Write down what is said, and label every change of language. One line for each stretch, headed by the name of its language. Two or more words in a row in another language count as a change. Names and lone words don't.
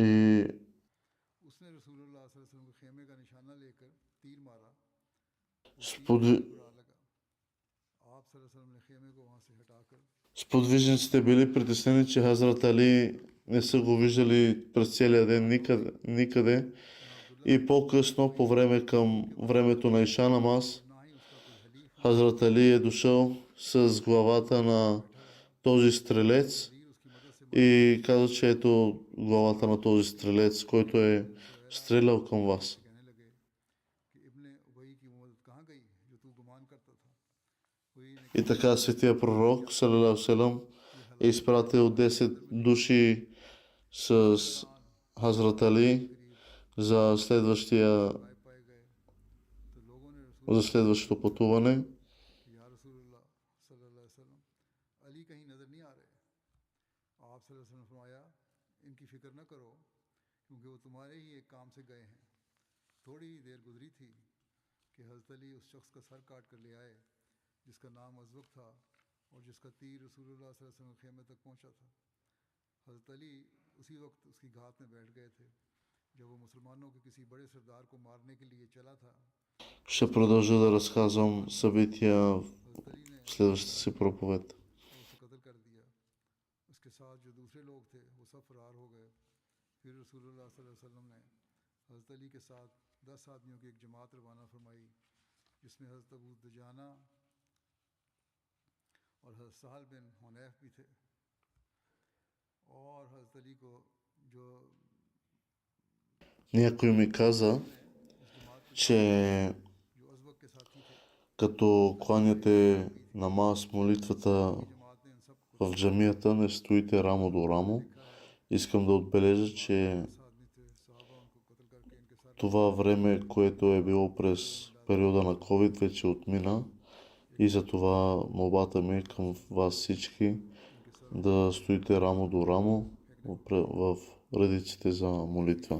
Bulgarian: и
Urdu: اس نے رسول اللہ صلی اللہ علیہ وسلم کے خیمے کا نشانہ لے کر تیر مارا. وہ تیر
Bulgarian: сподви-
Urdu: برا لگا. آپ صلی اللہ علیہ وسلم نے خیمے کو وہاں سے ہٹا کر
Bulgarian: сподвижниците били притеснени, че Хазрат Али не са го виждали през целия ден никъде. И по-късно, по време към времето на Иша намаз,
Urdu: نہ ہی اس کا کوئی حلیف
Bulgarian: Хазрат Али е дошъл с главата на този стрелец
Urdu: تیر اس کی مدد سے
Bulgarian: и каза, че ето главата на този стрелец, който е стрелял към вас.
Urdu: کہنے لگے کہ ابن ابی کی وہ مدد کہاں گئی جو تو گمان کرتا تھا. کوئی نے
Bulgarian: И така светия пророк,
Arabic: صلى الله سلام,
Bulgarian: е изпратил 10 души с Хазрат Али за
Urdu: پائے پائے گئے تو لوگوں نے رسول
Bulgarian: следващото पътуване.
Urdu: یا رسول اللہ صلی اللہ علیہ وسلم علی کہیں نظر نہیں آ رہے. آپ صلی اللہ علیہ وسلم نے فرمایا ان کی فکر نہ کرو کیونکہ وہ تمہارے ہی ایک کام سے گئے ہیں. تھوڑی ہی دیر گزری تھی کہ حضرت علی اس شخص کا سر کاٹ کر لے آئے جس کا نام ازوک تھا اور جس کا تیر رسول اللہ صلی اللہ علیہ وسلم کے خیمے تک پہنچا تھا. حضرت علی اسی وقت اس کی گھات میں بیٹھ گئے تھے جب وہ مسلمانوں کے کسی بڑے سردار کو مارنے کے لیے چلا تھا.
Bulgarian: Ще продължа да разказвам събития в
Urdu: حضرت علی نے
Bulgarian: следващата си проповед.
Urdu: اور اسے قتل کر دیا. اس کے ساتھ جو دوسرے لوگ تھے وہ سب فرار ہو گئے. پھر رسول اللہ صلی اللہ علیہ وسلم نے حضرت علی کے ساتھ 10 آدمیوں کی ایک جماعت روانہ فرمائی جس میں حضرت ابو دجانہ اور حضرت سہل بن حنیف بھی تھے اور حضرت علی کو جو
Bulgarian: Някой ми каза,
Urdu: اس جماعت میں
Bulgarian: че
Urdu: جو ازوک کے ساتھی تھے
Bulgarian: като кланяте намаз, молитвата
Urdu: جماعت نے ان سب کو
Bulgarian: в джамията, не стоите рамо до рамо. Искам да отбележа, че
Urdu: 10 آدمی تھے صحابہ ان کو قتل کر کے ان کے سر
Bulgarian: това време, което е било през периода на COVID, вече отмина. И затова молбата ми е към вас всички да стоите рамо до рамо в редиците за молитва.